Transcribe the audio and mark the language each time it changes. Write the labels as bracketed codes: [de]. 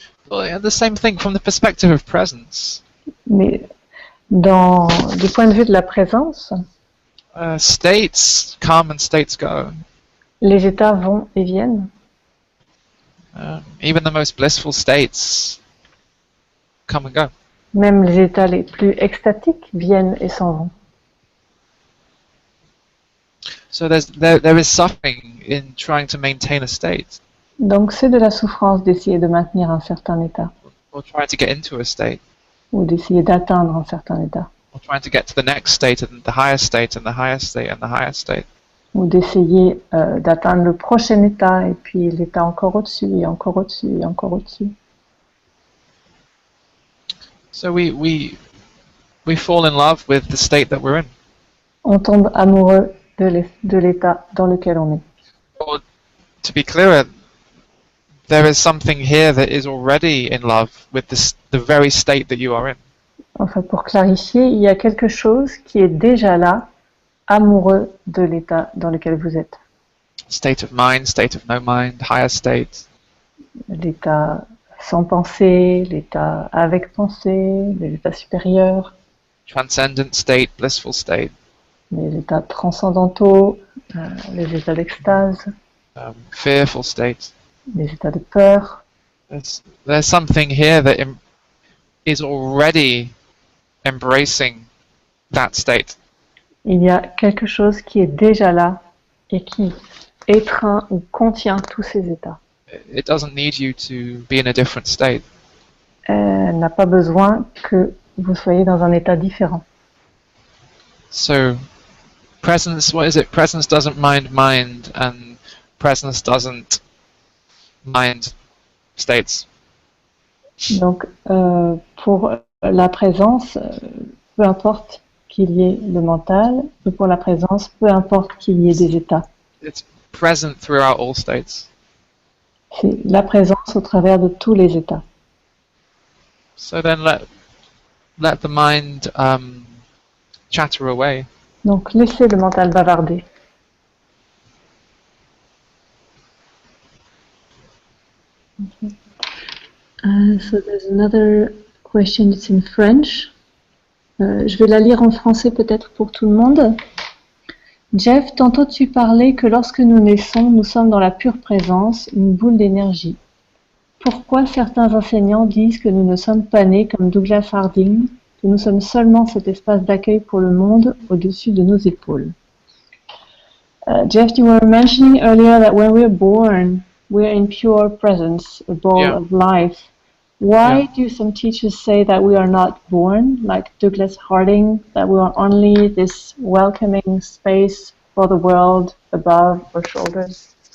[en] Well, yeah, the same thing from the perspective of presence. [fr] Mais du point de vue de la présence, [en] States come and states go. [fr] les états vont et viennent. [en] Even the most blissful states come and go. [fr] Même les états les plus extatiques viennent et s'en vont. [en] So there is suffering in trying to maintain a state, [fr] Donc c'est de la souffrance d'essayer de maintenir un certain état, [en] or trying to get into a state, [fr] ou d'essayer d'atteindre un certain état, [en] or trying to get to the next state and the higher state and the higher state and the higher state. [fr] ou d'essayer d'atteindre le prochain état, et puis l'état encore au-dessus, et encore au-dessus, et encore au-dessus. [en] So we fall in love with the state that we're in. [fr] On tombe amoureux de l'état dans lequel on est. [en] Or to be clearer, there is something here that is already in love with the very state that you are in. [fr] Enfin, pour clarifier, il y a quelque chose qui est déjà là, amoureux de l'état dans lequel vous êtes. [en] State of mind, state of no mind, higher state. [fr] L'état sans pensée, l'état avec pensée, l'état supérieur, [en] Transcendent state, blissful state. [fr] les états transcendantaux, les états d'extase, [en] Fearful state. [fr] les états de peur. [en] There's something here that is already embracing that state. [fr] Il y a quelque chose qui est déjà là et qui étreint ou contient tous ces états. [en] It doesn't need you to be in a different state. [fr] Elle n'a pas besoin que vous soyez dans un état différent. [en] So, presence, what is it? Presence doesn't mind mind, and presence doesn't mind states. [fr] Donc, pour la présence, peu importe qu'il y ait le mental, et pour la présence, peu importe qu'il y ait des états. [en] present throughout all states. [fr] C'est la présence au travers de tous les états. [en] So then let the mind chatter away. [fr] Donc laissez le mental bavarder. [en] So there's another question, it's in French. [fr] Je vais la lire en français peut-être pour tout le monde. Jeff, tantôt tu parlais que lorsque nous naissons, nous sommes dans la pure présence, une boule d'énergie. Pourquoi certains enseignants disent que nous ne sommes pas nés comme Douglas Harding, que nous sommes seulement cet espace d'accueil pour le monde au-dessus de nos épaules? [en] Jeff, you were mentioning earlier that when we're born, we're in pure presence, a ball of life. Why do some teachers say that we are not born, like Douglas Harding, that we are only this welcoming space for the world above our shoulders?